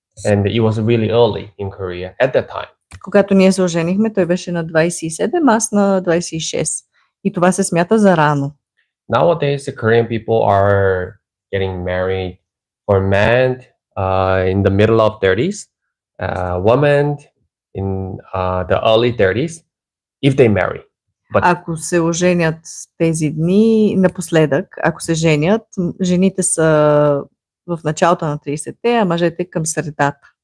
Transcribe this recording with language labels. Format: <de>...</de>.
<en>And it was really early in Korea at that time.</en> <bg>Когато ние се оженихме, той беше на 27, аз на 26. И това се смята за рано.</bg> <en>Nowadays, the Korean people are getting married for men in the middle of 30s, women in the early 30s, if they marry. But</en> <bg>Ако се оженят тези дни, напоследък, ако се женят, жените са в началото на 30-те, а мъжете към средата.</bg>